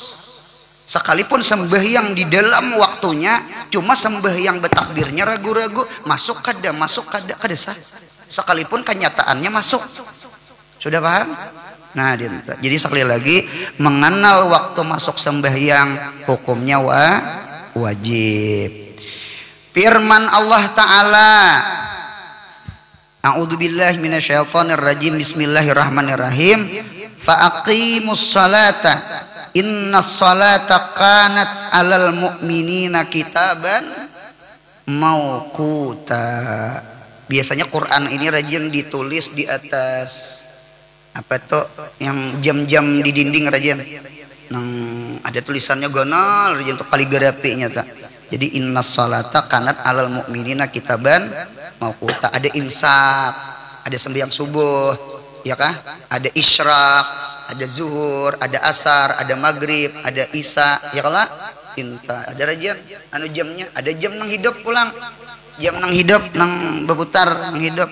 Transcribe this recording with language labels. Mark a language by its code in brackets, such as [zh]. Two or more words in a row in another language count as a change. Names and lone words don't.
[bjn] Sekalipun sembahyang di dalam waktunya, cuma sembahyang betakbirnya ragu-ragu, masuk kada sah. Sekalipun kenyataannya masuk. Sudah paham? Nah, jadi sekali lagi mengenal waktu masuk sembahyang hukumnya wajib. Firman Allah Ta'ala, [ar] أعوذ بالله من الشيطان الرجيم. بسم الله الرحمن الرحيم. فأقيموا الصلاة إن الصلاة كانت على المؤمنين كتابا موقوتا. [bjn] Biasanya Quran ini rajin ditulis di atas apa tuh yang jam-jam di dinding rajin. Nang ada tulisannya gonal rajin untuk kaligrafinya tak. [ar] Jadi إن الصلاة كانت على المؤمنين كتابا موقوتا. [bjn] Ada imsak, ada sembahyang subuh, ya kah? Ada isyraq, ada zuhur, ada asar, ada maghrib, ada isya, ya kalah inta. Ada rajin anu jamnya, ada jam nang hidup pulang, jam nang hidup nang berputar nang hidup.